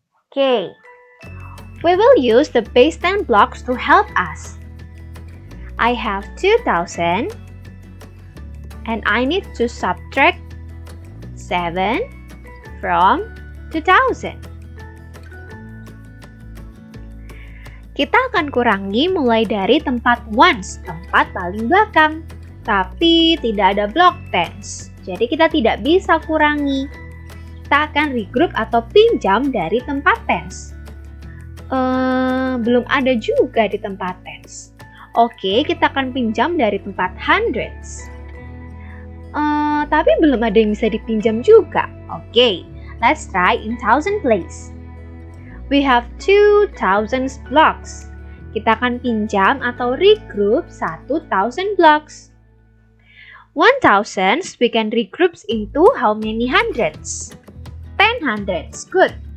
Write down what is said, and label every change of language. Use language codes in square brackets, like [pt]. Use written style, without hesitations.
[en] Okay, we will use the base 10 blocks to help us. I have 2,000 and I need to subtract 7 from 2,000. [id] Kita akan kurangi mulai dari tempat ones, tempat paling belakang. Tapi tidak ada block tens, jadi kita tidak bisa kurangi. Kita akan regroup atau pinjam dari tempat tens. Belum ada juga di tempat tens. Oke, kita akan pinjam dari tempat hundreds. Tapi belum ada yang bisa dipinjam juga. [en] Oke, let's try in thousand place. We have 2,000 blocks. [id] Kita akan pinjam atau regroup 1,000 blocks. [en] 1,000 we can regroup into how many hundreds? 10 hundreds. Good.